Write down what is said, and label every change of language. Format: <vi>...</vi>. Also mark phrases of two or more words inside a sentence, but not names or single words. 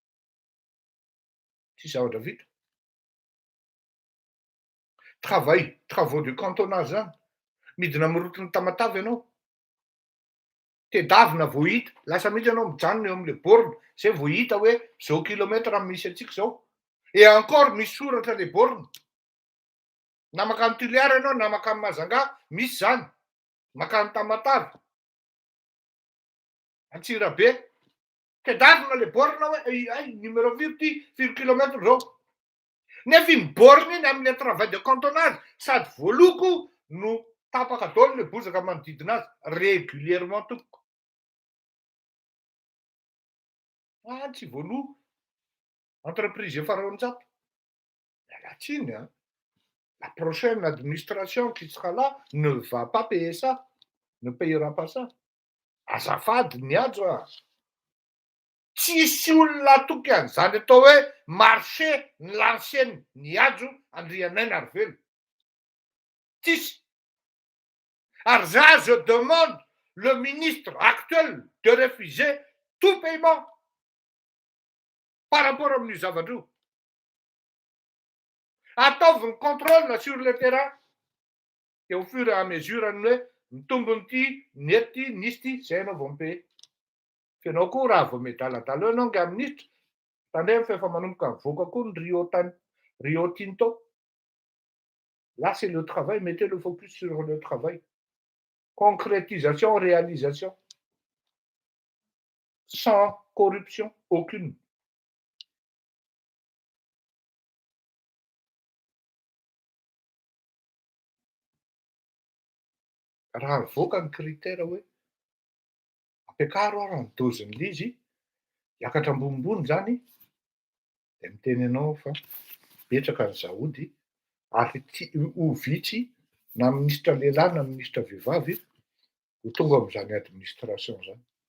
<mg>Tsy zavatra vita.</mg> <fr>Travaux de cantonage zany.</fr> <mg>Midina amin'ny rotony Tamatave ianao. Tedavina vao hita, lasa mihitsy ianao mijanona eo amin'ilay borne, zay vao hita hoe zao kilometra misy antsika zao.</mg> <fr>Et encore</fr> <mg>misy soratra le borne. Na makany Tuliara ianao na makany Majunga, misy zany. makany Tamatavy, Antsirabe, tedavina le borina hoe ay numéro firy ty 4 kilomètre zao. Nefa iny borina iny amin'ny</mg> <fr>travail de cantonage</fr> <mg>sady voaloko no tapaka daholo le bozaka manodidina azy régulièrement tompoko. Tsy voaloha entreprise efa roanjato.</mg> <fr>La Chine, hein. La prochaine administration qui sera là ne va pas payer ça, ne payera pas ça.</fr> <mg>Azafady niajo a. Tsisy olona atoky an'izany atao hoe marché ny lanceny niajo andrianay Narvelo. Tsisy.</mg> <fr>Alors ça, je demande le ministre actuel de refuser tout paiement par rapport</fr> <mg>amin'io zavatra io.</mg> <fr>Ataovy contrôle sur le terrain. Et au fur et à mesure</fr> <mg>ny hoe mitombony ty, nety ty, nisy ty, zay anao vao mipaye. Fenao koa raha vao miadaladala eo anao nga ministre, tandray fa efa manomboka mivoaka koa ny Rio Tinto.</mg> <fr>Là, c'est le travail, mettez le focus sur le travail. Concrétisation, réalisation. Sans corruption, aucune.</fr> <mg>Raha mivoaka ny critère hoe ampiakaro raha ny dozin'ilay izy, hiakatra ambonimbony zany, de miteny anao fa betraka ny zaody ary ho vitsy na ministra lehilahy na ministra vehivavy ho tonga amin'izany administration zany.</mg>